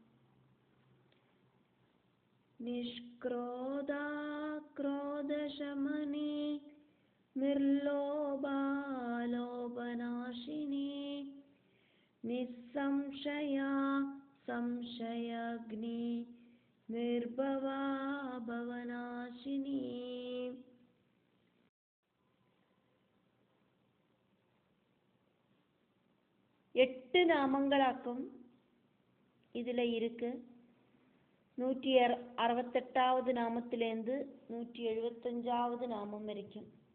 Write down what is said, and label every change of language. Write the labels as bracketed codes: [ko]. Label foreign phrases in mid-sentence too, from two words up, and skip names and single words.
[sa] നിഷ്ക്രോധാ ക്രോധശമനീ നിർലോഭാ ലോഭനാശിനീ നിസ്സംശയാ സംശയഗ്നി നിർഭവാ ഭവനാശിനീ. [ta] எட்டு நாமங்களாக்கும் இதில் இருக்கு. 168வது நாமத்திலேருந்து 175வது நாமம் வரைக்கும்.